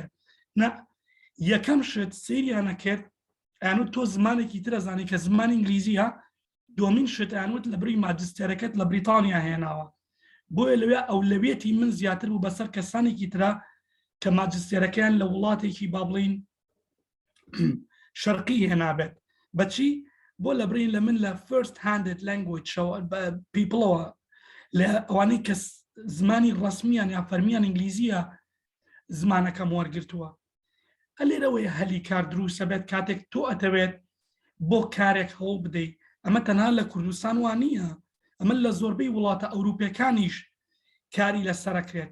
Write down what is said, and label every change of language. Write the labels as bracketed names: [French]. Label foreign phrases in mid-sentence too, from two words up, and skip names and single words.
[Central Kurdish] نە، یەکەم شت سەیریانە کرد ئەیانوت تۆ زمانێکی ترە زانی کە زمانی ئینگلیزیە، دومین شت ئەیانوت لە بڕی ماجستێرەکەت لە بریتانیا هێناوە. بۆیە لەوێ ئەولەویەتی من زیاتر بوو بەسەر کەسانێکی ترە کە ماجستێرەکەیان لە وڵاتێکی با بڵین شەرقی هێنابێت. بەچی؟ بۆ لە برین لە من لە [English] first handed language [Central Kurdish] پیپڵەوە لە ئەوانەی کە زمانی ڕسمیان یا فەرمیان ئینگلیزیە زمانەکەم وەرگرتووە. لێرەوەی هەلی کار دروستە بێت کاتێک تۆ ئەتەوێت بۆ کارێک هەوڵ بدەیت. ئەمە تەنها لە کوردستان وانە، ئەمە لە زۆربەی وڵاتە ئەوروپیەکانیش کاری لەسەرەکرێت.